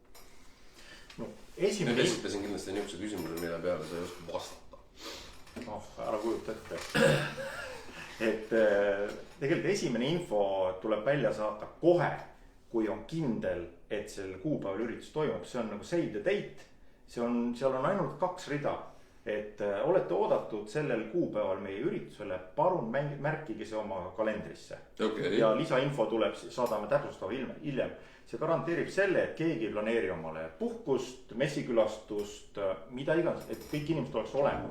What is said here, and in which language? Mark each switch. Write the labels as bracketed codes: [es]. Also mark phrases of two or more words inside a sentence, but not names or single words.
[et] Nüüd esitasin kindlasti niisuguse küsimuse, mille peale sa ei oska vastata. Ära kujuta ette. Et tegelikult esimene info tuleb välja saata kohe, kui on kindel, et sel kuupäeval üritus toimub. See on nagu [en] save the date. [et] Seal on ainult 2 rida. Et olete oodatud sellel kuupäeval meie üritusele, palun märkige see oma kalendrisse. Okay. Ja lisainfo tuleb, saadame täpsustava hiljem. See garanteerib selle, et keegi ei planeeri omale puhkust, messikülastust, mida iganes, et kõik inimesed oleks olemas.